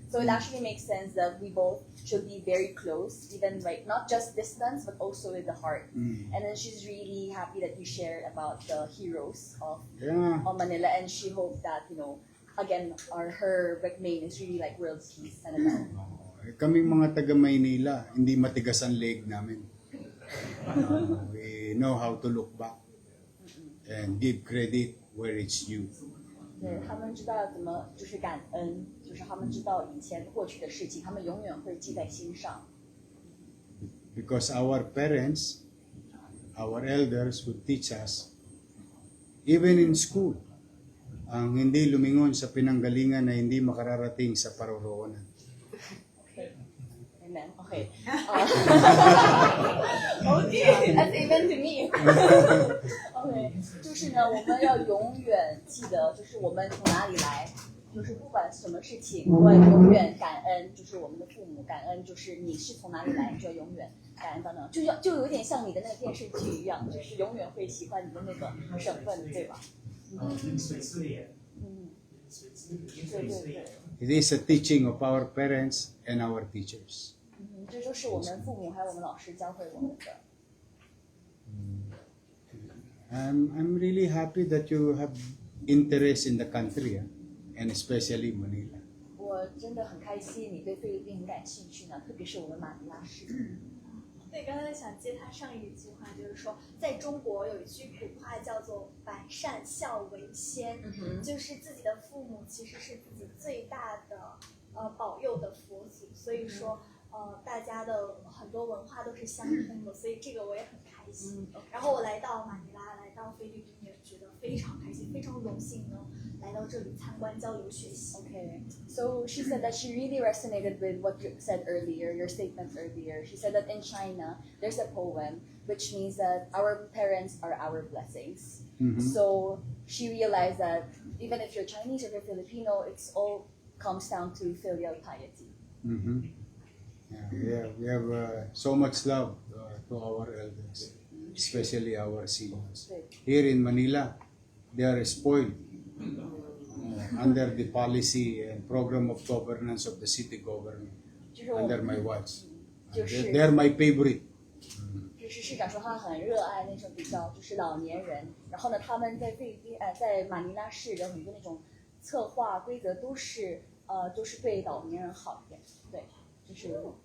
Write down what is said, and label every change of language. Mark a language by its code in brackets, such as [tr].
[en] So it actually makes sense that we both should be very close, even like not just distance, but also with the heart. And then she's really happy that you shared about the heroes of Manila, and she hopes that, again, her main is really like world peace and about. [tl] Kaming mga taga Maynila, hindi matigas ang leg namin. [en] We know how to look back and give credit where it's due. [zh] 对，他们知道要怎么就是感恩，就是他们知道以前过去的事情，他们永远会记在心上。 [en] Because our parents, our elders would teach us, even in school, [tl] ang hindi lumingon sa pinanggalingan na hindi makararating sa paroroonan. [en] Amen. Okay. Okay. That's even to me. Okay. [zh] 就是呢，我们要永远记得，就是我们从哪里来，就是不管什么事情，我要永远感恩，就是我们的父母，感恩就是你是从哪里来，你就要永远感恩到那，就有点像你的那个电视剧一样，就是永远会喜欢你的那个省份，对吧？水之莲，对对对。 [en] It is a teaching of our parents and our teachers. [zh] 这就是我们父母还有我们老师教会我们的。 [en] I'm really happy that you have interest in the country, and especially Manila. [zh] 我真的很开心，你对菲律宾很感兴趣呢，特别是我们马尼拉市。对，刚才想接他上一句话，就是说，在中国有一句古话叫做“百善孝为先”，就是自己的父母其实是自己最大的保佑的佛祖，所以说大家的很多文化都是相通的，所以这个我也很开心。然后我来到马尼拉，来到菲律宾也觉得非常开心，非常荣幸能来到这里参观交流学习。 [en] Okay, so she said that she really resonated with what you said earlier, your statement earlier. She said that in China, there's a poem which means that our parents are our blessings. So she realized that even if you're Chinese or you're Filipino, it's all comes down to filial piety. Yeah, we have so much love to our elders, especially our seniors. Here in Manila, they are spoiled under the policy and program of governance of the city government, [zh] 就是我 [en] under my watch. [zh] 就是 [en] They are my favorite. [zh] 就是市长说他很热爱那种比较就是老年人，然后呢，他们在菲律宾在马尼拉市的很多那种策划规则都是对老年人好一点，对，就是。